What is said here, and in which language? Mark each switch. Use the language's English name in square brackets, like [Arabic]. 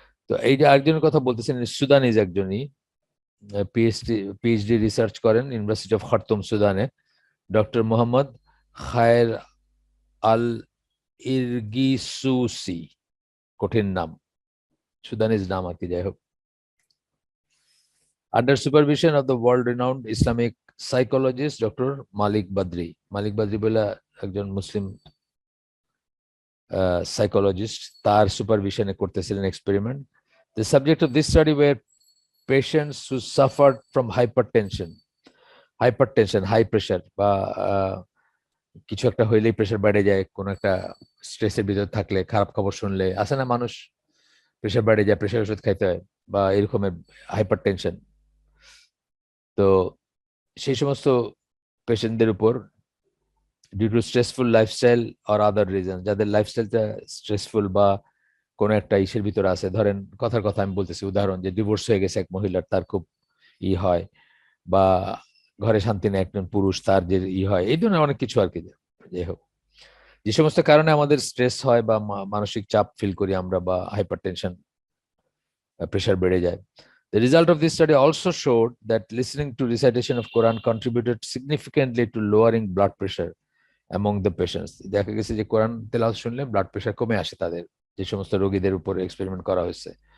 [Bangla] তো এই যে আরেকজনের কথা বলতেছেন, সুদানিজ একজনই পিএইচডি রিসার্চ করেন university of Khartoum সুদানে, doctor Mohammad খায়ের আল ইরগিসুসি, কঠিন নাম, সুদানিজ নাম আর কি, যাই হোক। [English] Under supervision of the world-renowned Islamic psychologist Dr. Malik Badri. [Bangla] Malik Badri বলে একজন মুসলিম সাইকোলজিস্ট, তার সুপারভিশনে করতেছিলেন experiment. [English] The subject of this study were patients who suffered from hypertension, [Bangla] high pressure বা কিছু একটা হইলেই প্রেশার বেড়ে যায়, কোন একটা স্ট্রেসের ভিতর থাকলে, খারাপ খবর শুনলে আসে না মানুষ প্রেশার বেড়ে যায়, প্রেশার ওষুধ খাইতে হয়, বা এরকমের হাইপারটেনশন। তো সেই সমস্ত পেশেন্টদের উপর due to stressful lifestyle or other reason, যাদের লাইফস্টাইলটা স্ট্রেসফুল বা কোনো একটা ইসের ভিতরে আছে, ধরেন কথার কথা আমি বলতেছি, উদাহরণ যে ডিভোর্স হয়ে গেছে এক মহিলার, তার খুব হয়, বা ঘরে শান্তি নেই একজন পুরুষ, তার যে হয়, এই ধরনের অনেক কিছু আর কি। যাই হোক, যে সমস্ত কারণে আমাদের স্ট্রেস হয় বা মানসিক চাপ ফিল করি আমরা, বা হাইপারটেনশন, প্রেশার বেড়ে যায়। [English] The result of this study also showed that listening to recitation of Quran contributed significantly to lowering blood pressure among the patients. [Bangla] দেখা গেছে যে কোরআন তেলাওয়াত শুনলে ব্লাড প্রেশার কমে আসে তাদের, যে সমস্ত রোগীদের উপর এক্সপেরিমেন্ট করা হয়েছে।